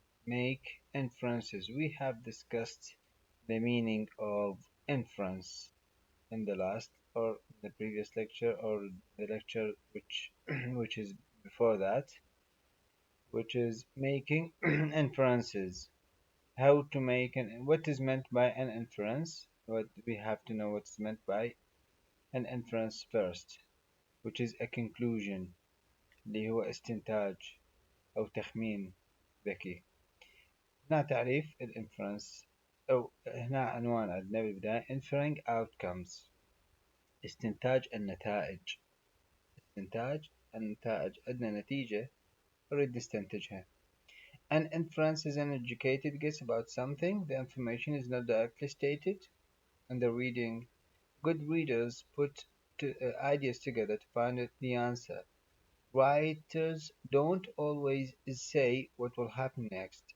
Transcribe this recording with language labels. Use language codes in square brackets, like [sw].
[en] Make inferences. We have discussed the meaning of inference in the last or the previous lecture or the lecture which which is before that, which is making inferences. How to make what is meant by an inference? What we have to know what's meant by an inference first, which is a conclusion [ar] اللي هو استنتاج أو تخمين ذكي. هنا تعريف الانفرنس أو هنا عنوان عندنا بالبداية [en] inferring outcomes [ar] استنتاج النتائج. استنتاج النتائج عندنا نتيجة نريد نستنتجها. [en] An inference is an educated guess about something. The information is not directly stated in the reading. Good readers put ideas together to find the answer. Writers don't always say what will happen next.